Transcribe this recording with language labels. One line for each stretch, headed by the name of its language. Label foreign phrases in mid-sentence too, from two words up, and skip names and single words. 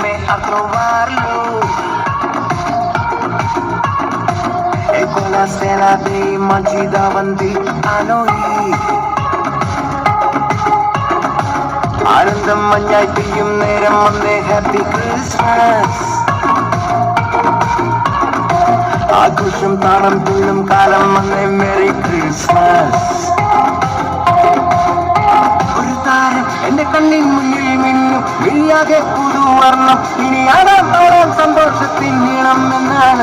Italian: a trovarlo e con la stella dei magi davanti a noi.
Malayalam: ആനന്ദം മഞ്ഞായി പെയ്യും നേരം വന്നേ
English: Happy Christmas.
Malayalam: ആഘോഷം താളം തുള്ളും കാലം വന്നേ
English: Merry Christmas.
Malayalam: ഒരു താരം എന്റെ കണ്ണിൻ മുന്നിൽ മിന്നും വിളിയാകെ പുതുവർണ്ണം ഇനിയാണ് ആരാം സന്തോഷത്തിൻ നീളം എന്നാണ്.